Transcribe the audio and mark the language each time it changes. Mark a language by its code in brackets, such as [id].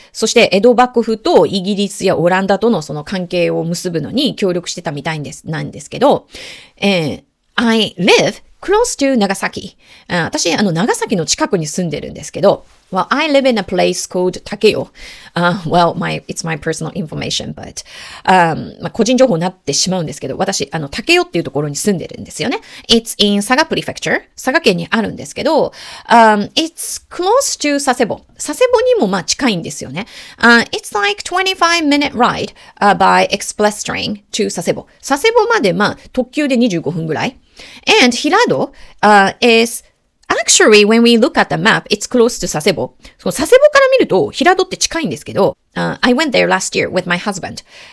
[ja] そして江戸幕府とイギリスやオランダとのその関係を結ぶのに協力してたみたいなんですけど、 [en] I live close to 長崎。 [ja] 私、長崎の近くに住んでるんですけど、 [en] Well, I live in a place called Takeo. Well, it's my personal information, but, [ja] 個人情報になってしまうんですけど、私、Takeo っていうところに住んでるんですよね。 [en] It's in Saga Prefecture. [ja] 佐賀県にあるんですけど、 [en] it's close to 佐世保。 [ja] 佐世保にもまあ近いんですよね。 [en] It's like 25-minute ride, by express train to 佐世保。 [ja] 佐世保までまあ特急で25分ぐらい。 [en] And Hirado, is...Actually, when we look at the map, it's close to 佐世保。 [ja] その佐世保から見ると、平戸って近いんですけど、 [en] I went there last year with my husband.